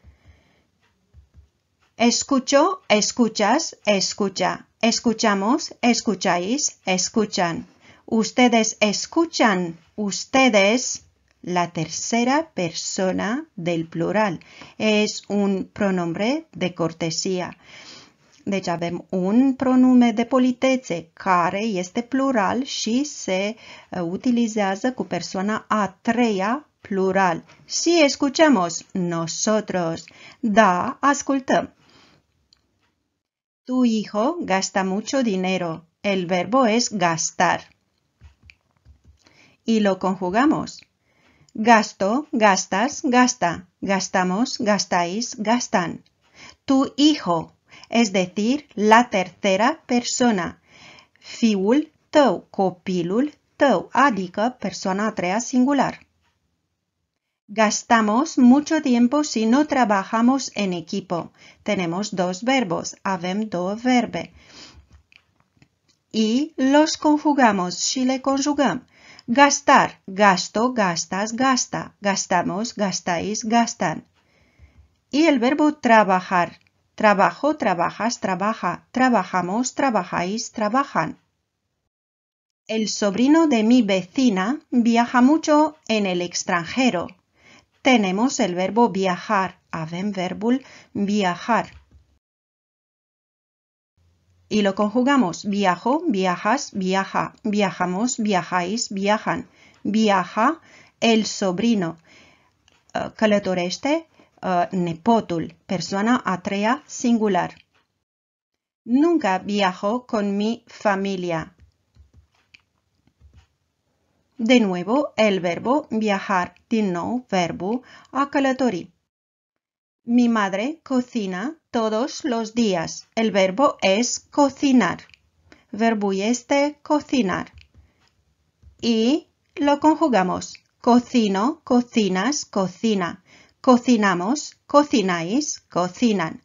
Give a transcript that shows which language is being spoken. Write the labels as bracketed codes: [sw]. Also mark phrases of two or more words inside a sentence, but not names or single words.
[es] Escucho, escuchas, escucha. Escuchamos, escucháis, escuchan. Ustedes escuchan, ustedes. La tercera persona del plural. Es un pronombre de cortesía. [ro] Deci avem un pronume de politețe care este plural și se utilizează cu persoana a treia plural. [es] Si escuchamos, nosotros. [ro] Da, ascultăm. [es] Tu hijo gasta mucho dinero. El verbo es gastar. Y lo conjugamos. Gasto, gastas, gasta. Gastamos, gastáis, gastan. Tu hijo, es decir, la tercera persona. [ro] Fiul tău, copilul tău, adică persoana a treia singular. [es] Gastamos mucho tiempo si no trabajamos en equipo. Tenemos dos verbos, [ro] avem două verbe. [es] Y los conjugamos [ro] și le conjugăm. [es] Gastar, gasto, gastas, gasta. Gastamos, gastáis, gastan. Y el verbo trabajar. Trabajo, trabajas, trabaja. Trabajamos, trabajáis, trabajan. El sobrino de mi vecina viaja mucho en el extranjero. Tenemos el verbo viajar. [ro] Avem verbul viajar. [es] Y lo conjugamos. Viajo, viajas, viaja. Viajamos, viajáis, viajan. Viaja el sobrino. [ro] Călătorește nepotul. Persoana a treia singular. [es] Nunca viajo con mi familia. De nuevo, el verbo viajar. [ro] Din nou, verbul a călători. [es] Mi madre cocina todos los días. El verbo es cocinar. [ro] Verbul este cocinar. [es] Y lo conjugamos. Cocino, cocinas, cocina. Cocinamos, cocináis, cocinan.